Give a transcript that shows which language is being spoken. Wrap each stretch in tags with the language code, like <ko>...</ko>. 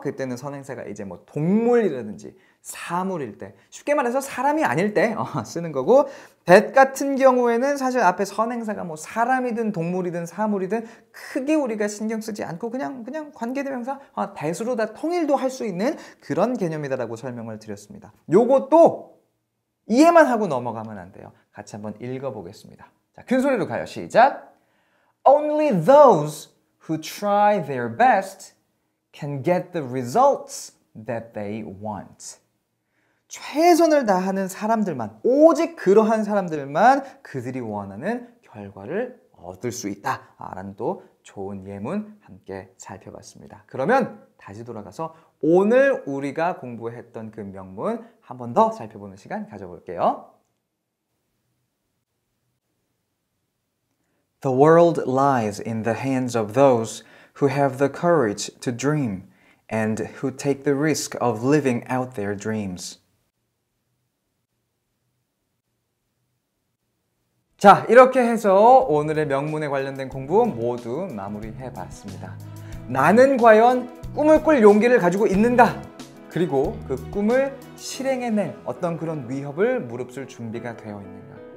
<ko>그때는 선행사가 이제 뭐 동물이라든지 사물일 때, 쉽게 말해서 사람이 아닐 때 쓰는 거고, that 같은 경우에는 사실 앞에 선행사가 뭐 사람이든 동물이든 사물이든 크게 우리가 신경 쓰지 않고 그냥 관계대명사 that으로 다 통일도 할 수 있는 그런 개념이다라고 설명을 드렸습니다. 요것도 이해만 하고 넘어가면 안 돼요. 같이 한번 읽어보겠습니다. 자, 큰 소리로 가요. 시작.</ko> <en>Only those who try their best can get the results that they want.</en> <ko>최선을 다하는 사람들만, 오직 그러한 사람들만 그들이 원하는 결과를 얻을 수 있다라는 또 좋은 예문 함께 살펴봤습니다. 그러면 다시 돌아가서 오늘 우리가 공부했던 그 명문 한 번 더 살펴보는 시간 가져볼게요.</ko> <en>The world lies in the hands of those who have the courage to dream and who take the risk of living out their dreams.</en> <ko>자, 이렇게 해서 오늘의 명문에 관련된 공부 모두 마무리해봤습니다. 나는 과연 꿈을 꿀 용기를 가지고 있는가? 그리고 그 꿈을 실행해낼 어떤 그런 위협을 무릅쓸 준비가 되어 있는가?</ko>